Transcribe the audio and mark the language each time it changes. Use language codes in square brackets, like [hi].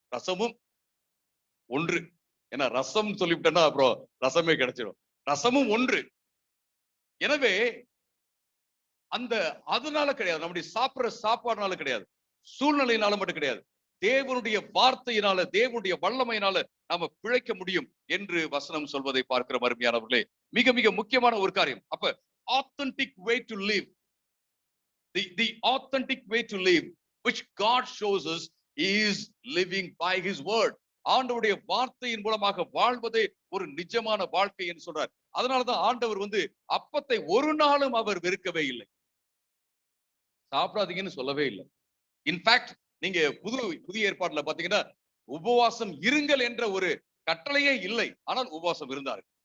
[ta] ரசமும் ஒன்று. ஏன்னா ரசம் சொல்லிவிட்டேன்னா அப்புறம் ரசமே கிடைச்சிடும். ரசமும் ஒன்று. எனவே அந்த அதனால கிடையாது, நம்முடைய சாப்பிடுற சாப்பாடுனால கிடையாது, சூழ்நிலையினால மட்டும் கிடையாது, தேவனுடைய வார்த்தையினால, தேவனுடைய வல்லமையினால நாம பிழைக்க முடியும் என்று வசனம் சொல்வதை பார்க்கிற அருமையானவர்களே. மிக மிக முக்கியமான ஒரு காரியம். [en] அப்ப authentic way to live, the authentic way to live which God shows us is living by his word. [ta] ஆண்டவருடைய வார்த்தையின் மூலமாக வாழ்வதே ஒரு நிஜமான வாழ்க்கை என்று சொல்றார். அதனாலதான் ஆண்டவர் வந்து அப்பத்தை ஒரு நாளும் அவர் வெறுக்கவே இல்லை, சாப்பிடாதீங்கன்னு சொல்லவே இல்லை. இன்ஃபேக்ட் நீங்க புதிய ஏற்பாட்டுல பாத்தீங்கன்னா உபவாசம் இருங்கள் என்ற ஒரு கட்டளையே இல்லை, ஆனால் உபவாசம் இருந்தார்கள்.